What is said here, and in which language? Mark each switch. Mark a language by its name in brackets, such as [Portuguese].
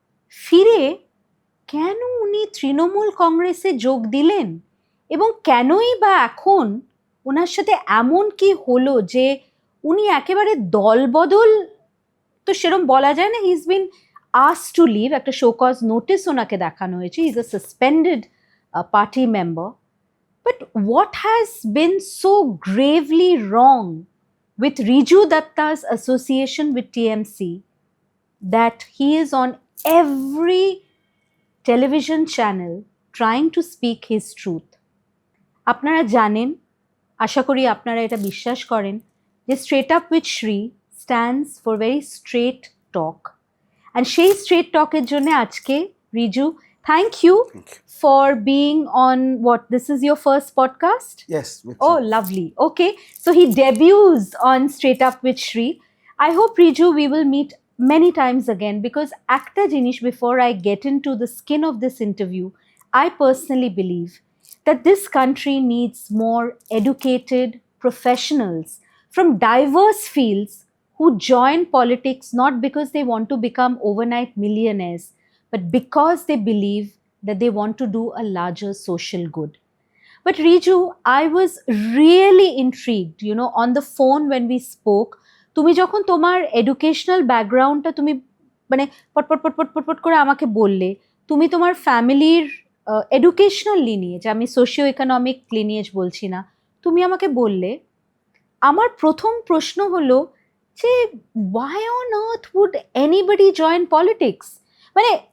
[Bangla] ফিরে কেন উনি তৃণমূল কংগ্রেসে যোগ দিলেন এবং কেনই বা এখন ওনার সাথে এমন কি হলো যে উনি একেবারে দলবদল তো সেরকম বলা যায় না, [English] he is been asked to leave, [Bangla] একটা শোকজ নোটিস ওনাকে দেখানো হয়েছে, [English] He is a suspended party member. But what has been so gravely wrong with Riju Datta's association with TMC that he is on every television channel trying to speak his truth? [Bangla] আপনারা জানেন, আশা করি আপনারা এটা বিশ্বাস করেন, যে [English] Straight Up with Shri stands for very straight talk. And [Bangla] সেই [English] straight talk [Bangla] এর জন্য আজকে [English] Riju, thank you for being on this is your first podcast? Yes. Oh, lovely. Okay, so he debuts on Straight Up with Shri. I hope, Riju, we will meet many times again, because [Bangla] একটা জিনিস, [English] before I get into the skin of this interview, I personally believe that this country needs more educated professionals from diverse fields who join politics not because they want to become overnight millionaires, but because they believe that they want to do a larger social good. But Riju, I was really intrigued, on the phone when we spoke. [Bangla] তুমি যখন তোমার educational ব্যাকগ্রাউন্ডটা তুমি মানে পট করে আমাকে বললে, তুমি তোমার ফ্যামিলির এডুকেশনাল লিনিয়েজ, আমি সোশিও ইকোনমিক লিনিয়েজ বলছি না, তুমি আমাকে বললে, আমার প্রথম প্রশ্ন হলো যে [English] why on earth would anybody join politics? [Bangla] মানে